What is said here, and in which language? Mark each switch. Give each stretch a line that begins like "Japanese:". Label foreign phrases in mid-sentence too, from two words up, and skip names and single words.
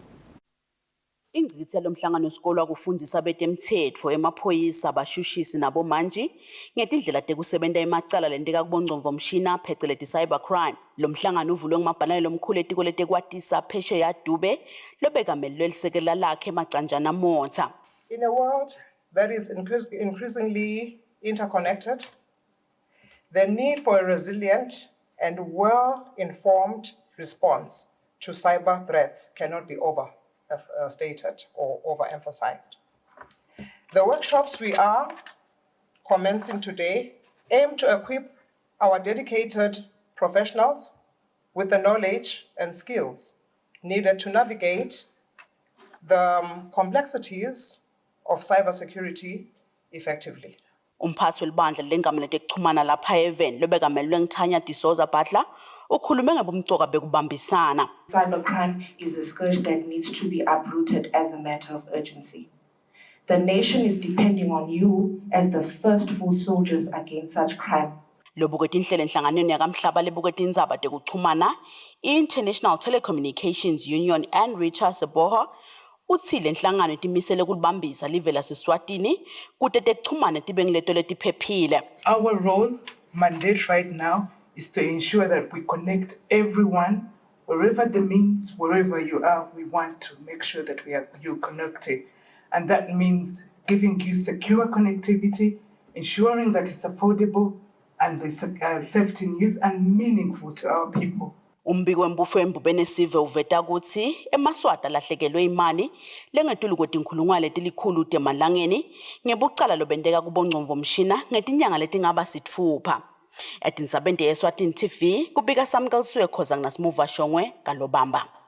Swati: Ingcitshi lomhlangano wesikolo akufundisa betemthetho emaphoyisa abashushisi nabo manje ngetindlela tekusebenta emacala lenteka kubongcomvo mshina pheceleti cybercrime. Lo mhlangano uvulwe ngumabhalane lomkhulu etiko letekwatisa phesheya Dube lobekamelelwe lisekela lakhe Macanjana Motsa.
English: In a world that is increasingly interconnected, the need for a resilient and well-informed response to cyber threats cannot be overstated or overemphasized. The workshops we are commencing today aim to equip our dedicated professionals with the knowledge and skills needed to navigate the complexities of cybersecurity effectively.
Swati: Umphathi welibandla lengamele tekuchumana lapha event lobekamelelwe ngithanya Disoza Butler ukhulume ngebumcoka bekubambisana.
English: Cybercrime is a scourge that needs to be uprooted as a matter of urgency. The nation is depending on you as the first foot soldiers against such crime.
Swati: Lobuketi inhlelo enhlanganweni yakamhlaba lebuketi indzaba tekuchumana International Telecommunications Union and Rita Seboha uthi le nhlangano itimisele kulibambisa live laseSwatini kude tekuchumana tibe ngileto letiphephile.
English: Our role, mandate right now, is to ensure that we connect everyone, wherever the means, wherever you are, we want to make sure that you're connected. And that means giving you secure connectivity, ensuring that it's affordable and the safety news and meaningful to our people.
Swati: Umbiko wembufo embubene sive uveta ukuthi emaswata lahlekelwe imali lengetulu kwetinkhulungwane letilikhulu temalangeni ngebucala lobenteka kubongcomvo mshina ngetinyanga letingaba sitfupha. Etindzabeni Eswatini TV kubika samkalisiwe khoza nginasimuva Shongwe kalobamba.